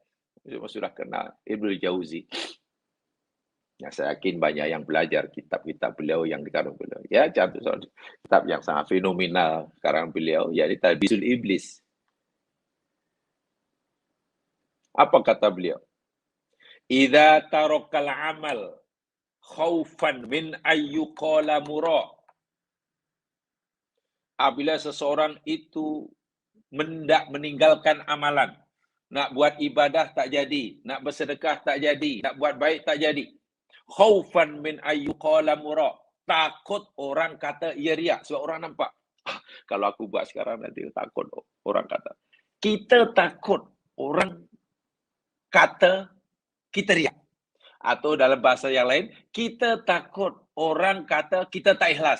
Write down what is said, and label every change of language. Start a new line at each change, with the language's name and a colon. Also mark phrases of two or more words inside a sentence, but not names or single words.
Malay: Sudah kenal Ibnu Jauzi. Yang saya yakin banyak yang belajar kitab-kitab beliau yang dikarang beliau. Ya, kitab yang sangat fenomenal karang beliau, yaitu Talbisul Iblis. Apa kata beliau?
Arabic: إذا ترك العمل خوفا من أن يقال مراء.
Malay: Apabila seseorang itu meninggalkan amalan, nak buat ibadah tak jadi, nak bersedekah tak jadi, nak buat baik tak jadi.
Arabic: خوفا من أن يقال مراء.
Malay: Takut orang kata ia riak sebab orang nampak. Kalau aku buat sekarang nanti takut orang kata. Kita takut orang kata kita riak. Atau dalam bahasa yang lain, kita takut orang kata kita tak ikhlas.